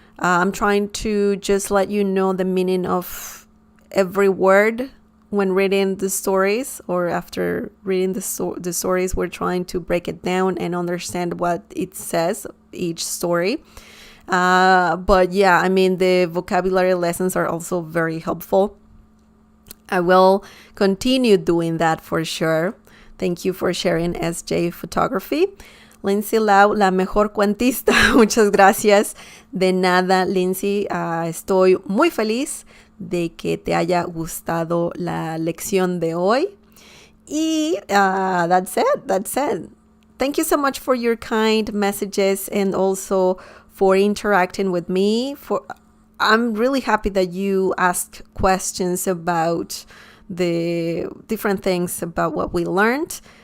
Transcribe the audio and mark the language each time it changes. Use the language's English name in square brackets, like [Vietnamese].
[English] I'm trying to just let you know the meaning of every word when reading the stories, or after reading the stories, we're trying to break it down and understand what it says, each story. But yeah, I mean, the vocabulary lessons are also very helpful. I will continue doing that for sure. Thank you for sharing SJ Photography. [Spanish] Lindsay Lau, la mejor cuentista. Muchas gracias. De nada, Lindsay. Estoy muy feliz de que te haya gustado la lección de hoy. [English] Y that's it. Thank you so much for your kind messages and also for interacting with me. I'm really happy that you asked questions about the different things about what we learned.